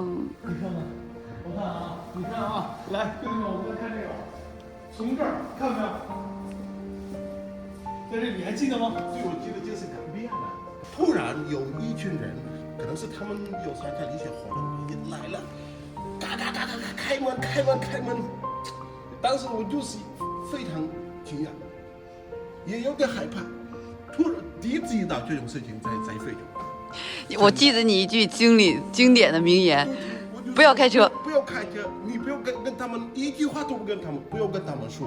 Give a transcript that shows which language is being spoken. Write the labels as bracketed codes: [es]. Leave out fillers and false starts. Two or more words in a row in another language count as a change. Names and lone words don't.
[zh] 你看看，我看啊，你看啊，來，兄弟們，我們來看這個，從這兒看沒有？在這裡還記得嗎？對，我記得就是改變了。突然有一群人，可能是他們有參加一些活動，一來了，嘎嘎嘎嘎嘎，開門開門開門。當時我就是非常驚訝，也有點害怕。突然第一次遇到這種事情在非洲。我記得你一句經典的名言，不要開車，不要開車，你不要跟他們一句話都不跟他們，不要跟他們說，